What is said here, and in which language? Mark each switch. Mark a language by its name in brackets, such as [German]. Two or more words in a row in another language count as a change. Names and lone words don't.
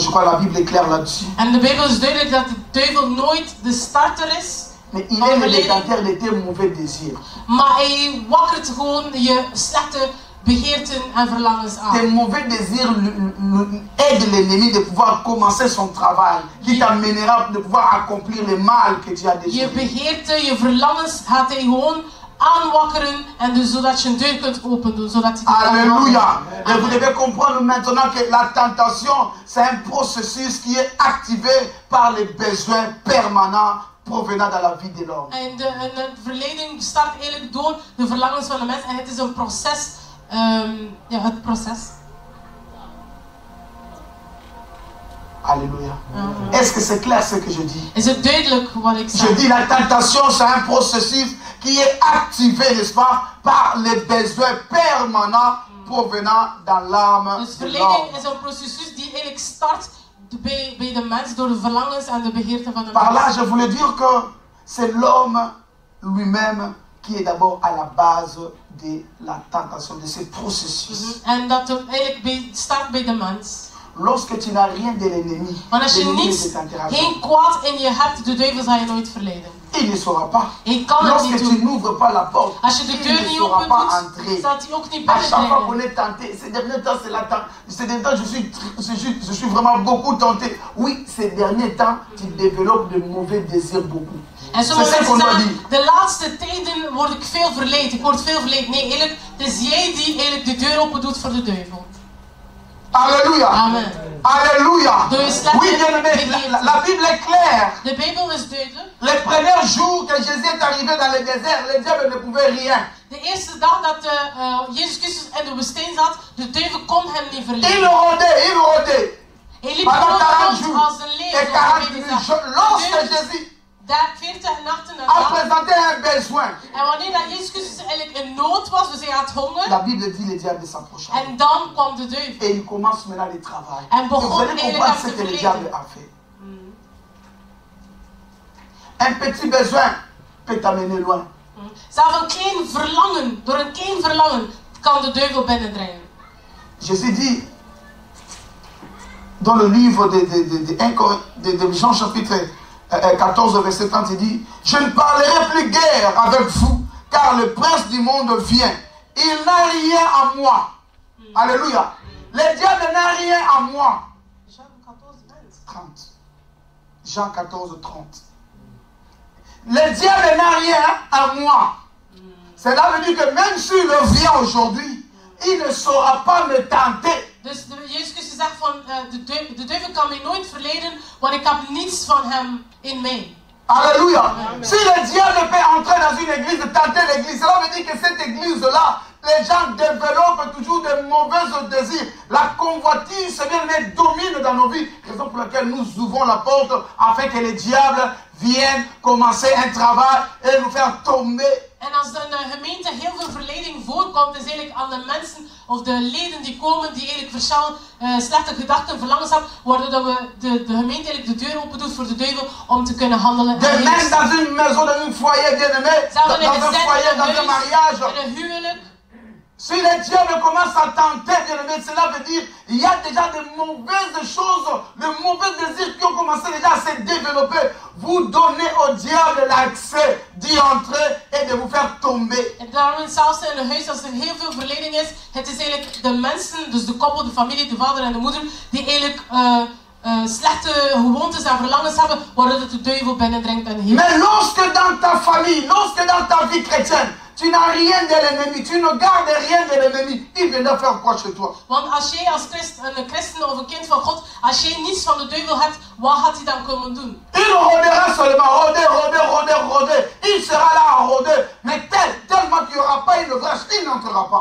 [French] Je crois que la Bible est claire là-dessus. [Dutch] En de Bijbel is duidelijk dat de duivel nooit de starter is. [French] Mais il est le détenteur de tes mauvais désirs. [Dutch] Maar hij wakkert gewoon je slechte begeerten en verlangens aan. [French] Tes mauvais désirs aident l'ennemi de pouvoir commencer son travail, qui t'amènera de pouvoir accomplir le mal que tu as déjà. [Dutch] Je begeerte, je verlangens gaat hij gewoon aanwakkeren en dus zodat je een deur kunt open doen, zodat hij [French] Alléluia. Et vous devez comprendre maintenant que la tentation, c'est un processus qui est activé par les besoins permanents provenant de la vie de l'homme. [Dutch] En de verleiding start eigenlijk door de verlangens van de mens en het is een proces. Ja, het proces. [French] Alléluia. Est-ce que c'est clair ce que je dis? [Dutch] Is het duidelijk wat ik zeg? [French] Je dis la tentation, c'est un processus qui est activé, n'est-ce pas, par les besoins permanents provenant dans l'âme [Dutch] Dus de verleiding [French] l'homme. [Dutch] is een proces die eigenlijk start bij de mens door de verlangens en de begeerten van de [French] Par là, [Dutch] mens. [French] je voulais dire que c'est l'homme lui-même qui est d'abord à la base de la tentation, de ce processus. [Dutch] En dat het eigenlijk start bij de mens. [French] Lorsque tu n'as rien de l'ennemi, [Dutch] Want als je [French] l'ennemi ne [Dutch] niets, [French] te tentera [Dutch] geen [French] pas. [Dutch] kwaad in je hebt, de duivel zal je nooit verleiden. [French] Il ne saura pas. [Dutch] Je kan het [French] Lorsque [Dutch] niet [French] tu [Dutch] doen. [French] n'ouvres pas la porte, [Dutch] Als je de [French] il [Dutch] deur [French] ne [Dutch] niet [French] saura [Dutch] open [French] pas [Dutch] doet, [French] entrer. [Dutch] zal hij ook niet [French] À chaque fois qu'on [Dutch] binnendringen. [French] est tenté, ces derniers temps, je suis vraiment beaucoup tenté. Oui, ces derniers temps, tu développes de mauvais désirs beaucoup. [Dutch] En sommige [French] C'est ça qu'on [Dutch] mensen [French] doit [Dutch] zeggen, [French] dire. [Dutch] de laatste tijden word ik veel verleid, ik word veel verleid. Nee, eigenlijk, het is jij die eigenlijk de deur open doet voor de duivel. [French] Alléluia. Amen. Alléluia. Donc, cela Oui, fait bien-aimé, bénir. la Bible est claire. [Dutch] De Bijbel is duidelijk. [French] Les premiers jours que Jésus est arrivé dans le désert, le diable ne pouvait rien. [Dutch] De eerste dag dat Jezus Christus in de woestijn zat, de duivel kon hem niet [French] Il [Dutch] verleiden. [French] rôdait. [Dutch] Hij liep [French] Pendant [Dutch] gewoon [French] 40 [Dutch] rond [French] jours [Dutch] als een leeuw. [French] et [Dutch] zoals [French] 40 [Dutch] de Bijbel [French] nuits. [Dutch] zegt. [French] Lorsque [Dutch] De duivel [French] Jésus [Dutch] daar 40 nachten en [French] a [Dutch] dagen. [French] présenté un besoin, [Dutch] En wanneer dat Jezus Christus eigenlijk in nood was, dus hij had honger, [French] la Bible dit le diable s'approcha. [Dutch] en dan kwam de duivel. [French] Et il commence maintenant le travail. [Dutch] En [French] Et [Dutch] begon [French] vous allez [Dutch] eigenlijk [French] comprendre [Dutch] hem [French] ce [Dutch] te [French] que le [Dutch] verleiden. [French] diable a fait. Un petit besoin peut t'amener loin. [Dutch] Zelfs een klein verlangen, door een klein verlangen, kan de duivel binnendringen. [French] Jésus dit dans le livre de Jean chapitre 14 verset 30, il dit: je ne parlerai plus guère avec vous, car le prince du monde vient. Il n'a rien à moi. Alléluia. Le diable n'a rien à moi. Jean 14, 30. Jean 14, 30. Le diable n'a rien à moi. Cela veut dire que même s'il vient aujourd'hui, il ne saura pas me tenter. [Dutch] Dus Jezus Christus zegt van, de duivel kan mij nooit verleiden, want ik heb niets van hem in mij. [French] Alléluia. Si le diable peut entrer dans une église, tenter l'église, cela veut dire que cette église-là, les gens développent toujours de mauvais désirs. La convoitise, bien-aimé, domine dans nos vies. Raison pour laquelle nous ouvrons la porte afin que les diables viennent commencer un travail et nous faire tomber. [Dutch] En als er in een gemeente heel veel verleiding voorkomt, is eigenlijk aan de mensen of de leden die komen, die eigenlijk slechte gedachten, verlangens hebben, waardoor we de gemeente eigenlijk de deur open doet voor de duivel om te kunnen handelen. [French] De même dans une maison, dans un foyer, bien-aimé, dans un foyer, dans un mariage. [Dutch] In een huwelijk. [French] Si le diable commence à tenter, bien-aimé, cela veut dire qu'il y a déjà de mauvaises choses, de mauvais désirs qui ont commencé déjà à se développer. Vous donnez au diable l'accès d'y entrer et de vous faire tomber. [Dutch] En daarom zelfs in een huis, als er heel veel verleiding is, het is eigenlijk de mensen, dus de koppel, de familie, de vader en de moeder, die eigenlijk slechte gewoontes en verlangens hebben, waardoor de duivel binnendringt en heeft. [French] Mais lorsque dans ta famille, lorsque dans ta vie chrétienne, tu n'as rien de l'ennemi, tu ne gardes rien de l'ennemi, il viendra faire quoi chez toi? [Dutch] Want als jij als een christen of een kind van God, als jij niets van de duivel hebt, wat gaat hij dan komen doen? [French] Il rôdera seulement, rôder. Il sera là à rôder, mais tellement qu'il n'y aura pas une brèche, il n'entrera pas.